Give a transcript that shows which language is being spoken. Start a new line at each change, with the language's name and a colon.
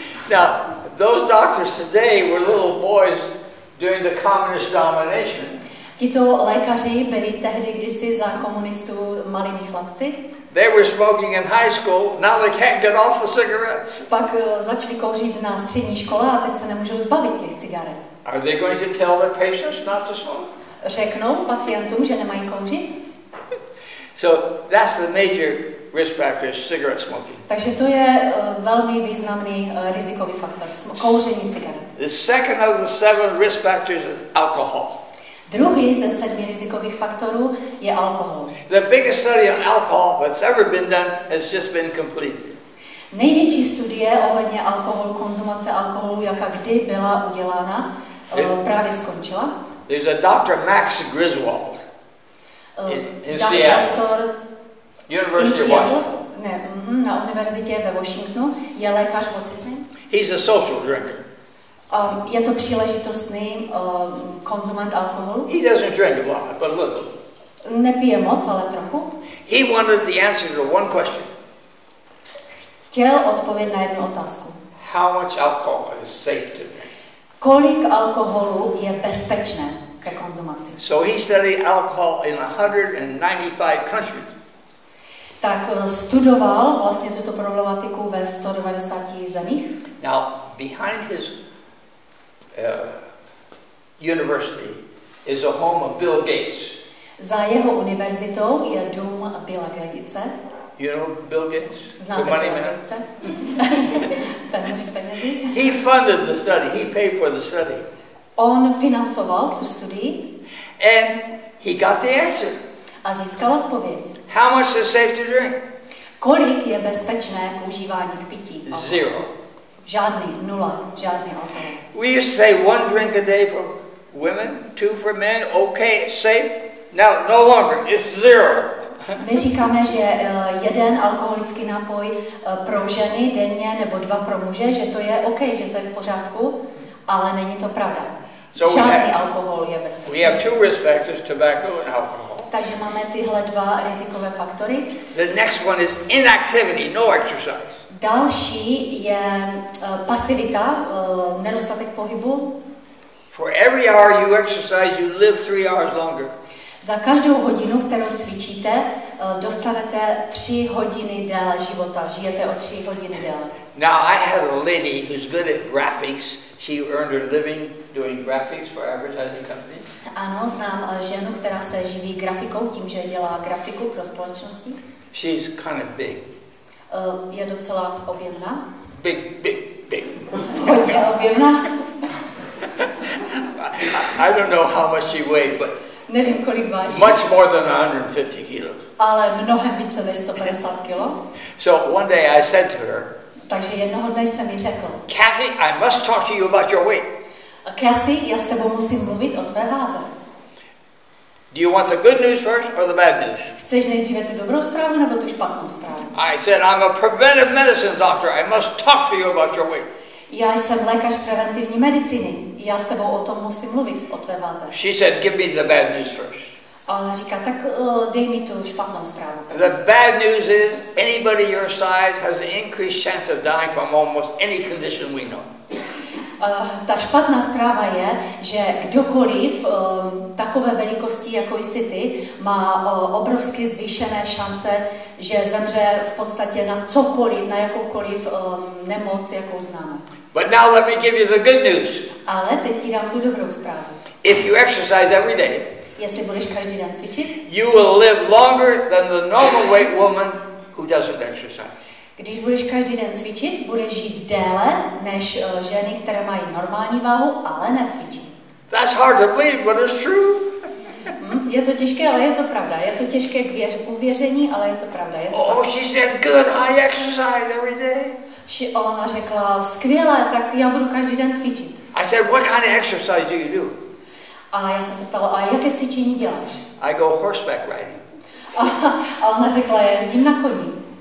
English: Now, those doctors today were little boys during the communist domination.
Czech: Tito lékaři byli tehdy kdysi za komunistů malými chlapci.
English: They were smoking in high school, now they can't get off the cigarettes.
Czech: Pak začali kouřit na střední škole a teď se nemůžou zbavit těch cigaret.
English: Are they going to tell their patients not to smoke?
Czech: Řeknou pacientům, že nemají kouřit?
English: So that's the major risk factor, is cigarette smoking.
Czech: Takže to je velmi významný rizikový faktor, kouření cigaret.
English: The second of the 7 risk factors is alcohol.
Czech: Druhý ze 7 rizikových faktorů je alkohol.
English: The biggest study on alcohol that's ever been done has just been completed.
Czech: Největší studie ohledně alkoholu, konzumace alkoholu, jaká kdy byla udělána, právě skončila.
English: There's a Dr. Max Griswold in Seattle.
Czech: Doktor
English: University of Washington.
Czech: Na univerzitě ve Washingtonu je lékař,
English: what's his name? He's a social drinker.
Czech: Je to příležitostný konzument alkoholu.
English: He doesn't drink a lot, but a little.
Czech: Nepije moc, ale trochu.
English: He wanted the answer to one question.
Czech: Chtěl odpověď na jednu otázku.
English: How much alcohol is safe to drink?
Czech: Kolik alkoholu je bezpečné ke konzumaci?
English: So he studied alcohol in 195 countries.
Czech: Tak studoval vlastně tuto problematiku ve 190 zemích.
English: Now, behind his university is a home of Bill Gates.
Czech: Za jeho univerzitou je dům Billa Gatese.
English: You know Bill Gates?
Czech: Znáte
English: The money
Czech: Billa Gatese? Ten muž z penězi.
English: He funded the study. He paid for the study.
Czech: On financoval tu studii.
English: And he got the answer.
Czech: A získal odpověď.
English: How much is safe to drink?
Czech: Kolik je bezpečné k užívání k pití?
English: Zero.
Czech: Žádný, 0, žádný alkohol.
English: We used to say 1 drink a day for women, 2 for men, okay, safe. Now, no longer, it's 0.
Czech: My říkáme, že 1 alkoholický nápoj pro ženy denně nebo 2 pro muže, že to je OK, že to je v pořádku, ale není to pravda. Žádný alkohol je bezpečný.
English: We have 2 risk factors, tobacco and alcohol.
Czech: Takže máme tyhle 2 rizikové faktory.
English: The next one is inactivity, no exercise.
Czech: Další je pasivita, nedostatek pohybu.
English: For every hour you exercise, you live 3 hours longer.
Czech: Za každou hodinu, kterou cvičíte, dostanete 3 hodiny déle života. Žijete o 3 hodiny déle.
English: Now, I had a lady who's good at graphics. She earned her living doing graphics for advertising companies.
Czech: Ano, znám ženu, která se živí grafikou tím, že dělá grafiku pro společnosti.
English: She's kind of big.
Czech: Je docela objemná.
English: Big.
Czech: Hodně objemná.
English: I don't know how much she weighed, but
Czech: nevím, kolik váží.
English: Much more than 150 kilos.
Czech: Ale mnohem více než 150 kilo.
English: So one day I said to her,
Czech: Takže jednoho dne jsem mi řekl:
English: Kathy, I must talk to you about your weight.
Czech: Cassie, já s tebou musím mluvit o tvé váze.
English: Do you want the good news first or the bad news?
Czech: Chceš nejdříve tu dobrou zprávu nebo tu špatnou zprávu?
English: I said, I'm a preventive medicine doctor. I must talk to you about your weight.
Czech: Já jsem lékař preventivní medicíny. Já s tebou o tom musím mluvit, o tvé váze.
English: She said, give me the bad news first.
Czech: A ona říká, tak dej mi tu špatnou zprávu.
English: The bad news is anybody your size has an increased chance of dying from almost any condition we know.
Czech: Ta špatná zpráva je, že kdokoliv takové velikosti, jako jsi ty, má obrovsky zvýšené šance, že zemře v podstatě na cokoliv, na jakoukoliv nemoc, jakou známe.
English: But now let me give you the good news.
Czech: Ale teď ti dám tu dobrou zprávu.
English: If you exercise every day,
Czech: jestli budeš každý den cvičit,
English: you will live longer than the normal weight woman who doesn't exercise.
Czech: Když budeš každý den cvičit, budeš žít déle než ženy, které mají normální váhu, ale necvičí.
English: That's hard to believe, but it's true.
Czech: Je to těžké, ale je to pravda. Je to těžké k uvěření, ale je to pravda. Je to pravda.
English: She said, good, I exercise every day.
Czech: Ona řekla, skvěle, tak já budu každý den cvičit.
English: I said, what kind of exercise do you do?
Czech: A já jsem se ptala, a jaké cvičení děláš?
English: I go horseback riding.
Czech: A ona řekla, já jezdím na koni.